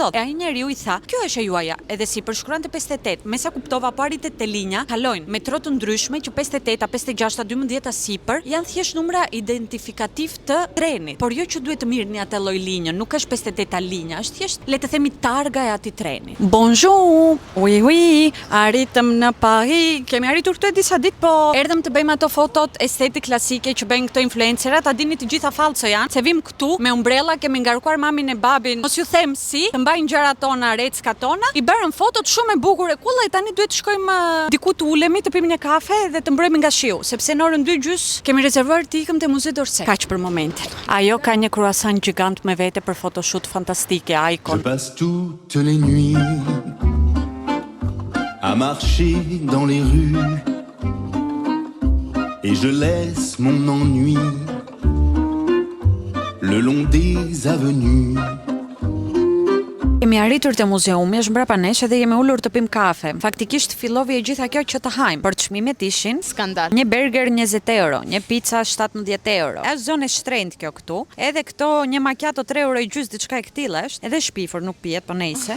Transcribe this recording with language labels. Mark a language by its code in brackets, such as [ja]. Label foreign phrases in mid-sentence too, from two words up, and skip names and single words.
[sq] E ai njeriu i tha, "Kjo është e juaja." Edhe si përshkruante 58, me sa kuptova paritet te linja, kalojnë metro të ndryshme që 58, 56, 12 sipër janë thjesht numra identifikativ të trenit, por jo që duhet të mirëni atë lloj linje, nuk është 58 linja, është thjesht le të themi targa e atij treni. [fr] Bonjour. Oui, [sq] arritëm në Paris. Kemi arritur këtu disa ditë, po erdhëm të bëjmë ato fotot estetik klasike që bëjnë këto influencerat, a dini të gjitha falso janë, se vim këtu me umbrella, kemi ngarkuar mamin e babin, mos ju them si, të mbajnë gjërat tona, reckat tona, i bërëm fotot shumë e bukur e kulla, tani duhet të shkojmë diku të ulemi, të pim një kafe dhe të mbrojmë nga shiu, sepse në orën 2:30 kemi rezervuar të ikëm te Musée d'Orsay. Kaq për momentin. Ajo ka një croissant gjigant me vete për photoshoot fantastike, icon. [fr] Je passe toutes les nuits à marcher dans les rues et je laisse mon ennui le long des avenues. [sq] Kemi arritur te muzeumi, është mbrapa nesh edhe jemi ulur të pim kafe. Faktikisht fillovi e gjitha kjo që të hajmë, por çmimet ishin Skandal. një burger 20 euro, një pizza 17 euro. Është zonë e shtrenjtë kjo këtu. Edhe këto një macchiato 3 euro i gjys diçka e këtilla është, edhe shpifur nuk pihet, po nejse.